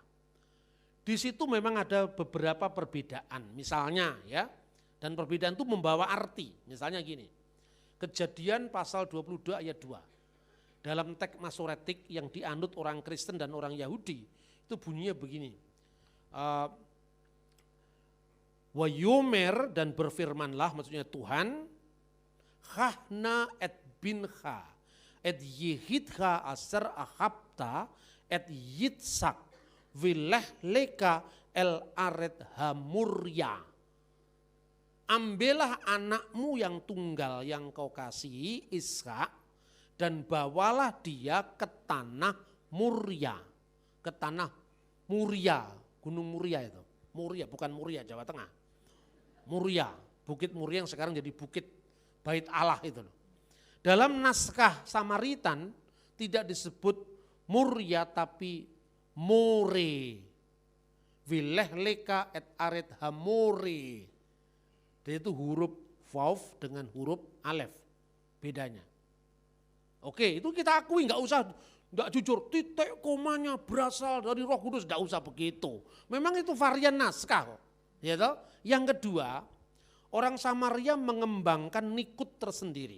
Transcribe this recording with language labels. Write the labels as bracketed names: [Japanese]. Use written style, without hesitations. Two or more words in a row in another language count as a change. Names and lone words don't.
[Indonesian] Di situ memang ada beberapa perbedaan, misalnya ya, dan perbedaan itu membawa arti, misalnya gini, Kejadian pasal 22 ayat 2, dalam teks Masoretik yang dianut orang Kristen dan orang Yahudi, itu bunyinya begini, Wayomer dan berfirmanlah, maksudnya Tuhan, [Hebrew] קח נא את בנך את יחידך אשר אהבת את יצחק ולך לך אל ארץ המריה. [Indonesian] Ambillah anakmu yang tunggal yang kau kasihi, Ishak, dan bawalah dia ke tanah Muria. Ke tanah Muria, Gunung Muria itu. Muria, bukan Muria, Jawa Tengah. Muria, Bukit Muria yang sekarang jadi Bukit Bait Allah itu loh. Dalam naskah Samaritan tidak disebut Muria tapi More. [Hebrew] ולך לך את ארץ המורה. [Indonesian] Jadi itu huruf vav dengan huruf alef. Bedanya. Oke, itu kita akui, enggak jujur. Titik komanya berasal dari Roh Kudus, enggak usah begitu. Memang itu varian naskah kok. Ya toh? Yang kedua, orang Samaria mengembangkan nikut tersendiri.